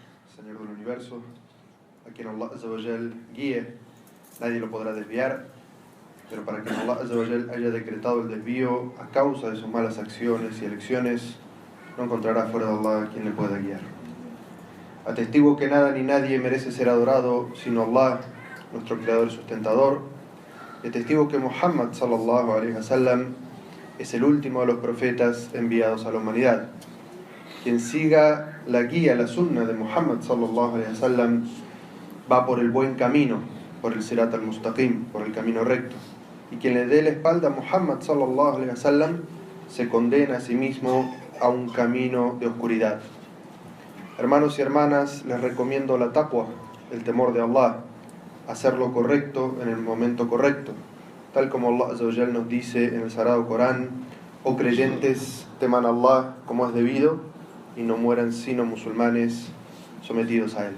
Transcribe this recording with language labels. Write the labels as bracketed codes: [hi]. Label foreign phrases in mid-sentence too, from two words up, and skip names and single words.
[es] Señor del universo, a quien Allah [ar] عز وجل [es] guíe, nadie lo podrá desviar, pero para quien Allah [ar] عز وجل [es] haya decretado el desvío a causa de sus malas acciones y elecciones, no encontrará fuera de Allah quien le pueda guiar. Atestigo que nada ni nadie merece ser adorado sino Allah, nuestro creador y sustentador, y atestigo que Muhammad [ar] صلى الله عليه وسلم [es] es el último de los profetas enviados a la humanidad. Quien siga la guía, la sunna de Muhammad [ar] صلى الله عليه وسلم [es] va por el buen camino, por el [ar] الصراط المستقيم, [es] por el camino recto. Y quien le dé la espalda a Muhammad [ar] صلى الله عليه وسلم [es] se condena a sí mismo a un camino de oscuridad. Hermanos y hermanas, les recomiendo la taqwa, el temor de Allah, hacer lo correcto en el momento correcto, tal como Allah [ar] عز وجل [es] nos dice en el Sagrado Corán: oh creyentes, teman a Allah como es debido y no mueran sino musulmanes sometidos a él.